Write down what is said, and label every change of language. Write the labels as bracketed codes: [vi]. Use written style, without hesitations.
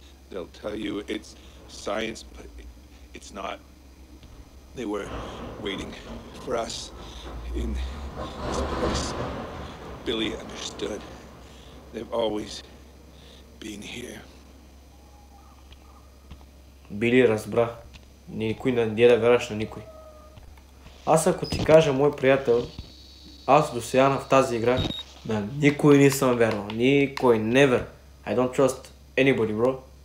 [en] They'll tell you it's science, but it's not. They were waiting for us in this place. Billy understood. They've always been here. Били разбра. [bg] Никой не да вярваш на никой. Аз ако ти кажа, мой приятел, аз до сега в тази игра на никой не съм вярвал. Никой, [en] never. I don't trust anybody, bro.